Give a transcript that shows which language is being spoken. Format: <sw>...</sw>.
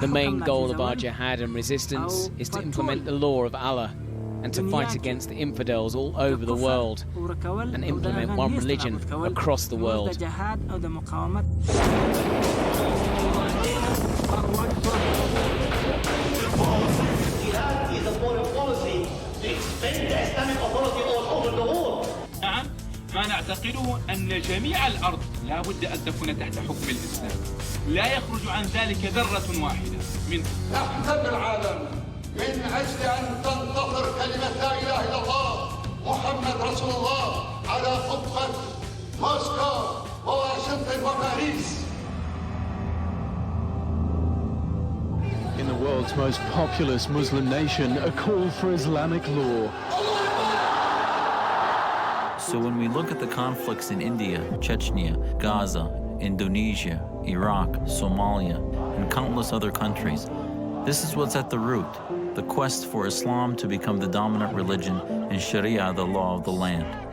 <en>The main goal of our jihad and resistance is to implement the law of Allah and to fight against the infidels all over the world and implement one religion across the world. Jihad is a foreign policy to expand the Islamic authority all over the world.</en> <ar>ما نعتقده أن جميع الأرض لا بد أن تكون تحت حكم الإسلام لا يخرج عن ذلك ذرة واحدة منه. نحتل العالم من أجل أن تنتصر كلمة لا إله إلا الله محمد رسول الله على خطة موسكو وواشنطن وباريس.</ar> <en>In the world's most populous Muslim nation, a call for Islamic law. So when we look at the conflicts in India, Chechnya, Gaza, Indonesia, Iraq, Somalia, and countless other countries, this is what's at the root, the quest for Islam to become the dominant religion and Sharia the law of the land.</en>